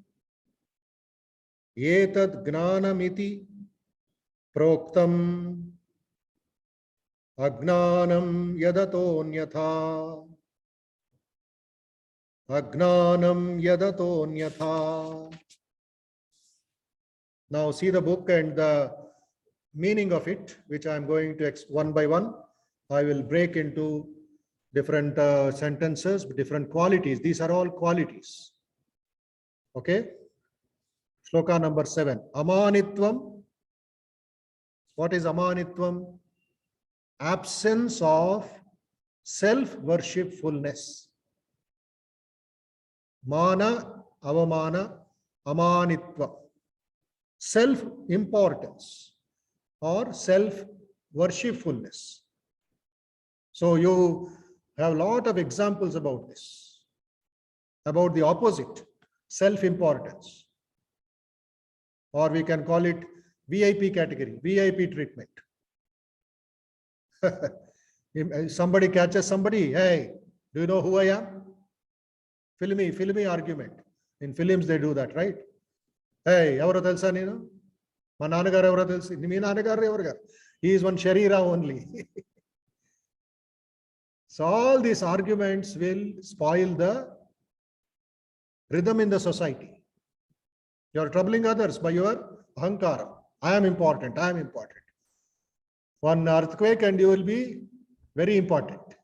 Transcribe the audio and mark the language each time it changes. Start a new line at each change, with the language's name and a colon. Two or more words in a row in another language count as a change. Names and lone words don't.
Sanskrit: एतद् ज्ञानमिति. प्रोक्तम्। अज्ञानं यदतोऽन्यथा. अज्ञानं यदतोऽन्यथा.
English: Now see the book and the meaning of it, which I am going to one by one. I will break into different sentences, different qualities. These are all qualities. Okay. Shloka number 7. Amanitvam. What is amanitvam? Absence of self-worshipfulness.
Sanskrit: मान, अवमान, अमानित्व.
English: Self-importance or self-worshipfulness. So you have a lot of examples about this, about the opposite, self-importance, or we can call it VIP category, VIP treatment. If somebody catches somebody, hey, do you know who I am? Filmy argument. In films they do that, right?
Telugu: హే, ఎవరో తెలుసా నేను? మా నాన్నగారు ఎవరో తెలిసి? మీ నాన్నగారు ఎవరు గారు?
English: He is one Sharira only. So all these arguments will spoil the rhythm in the society. You are troubling others by your ahankara. I am important. I am important. One earthquake and you will be very important.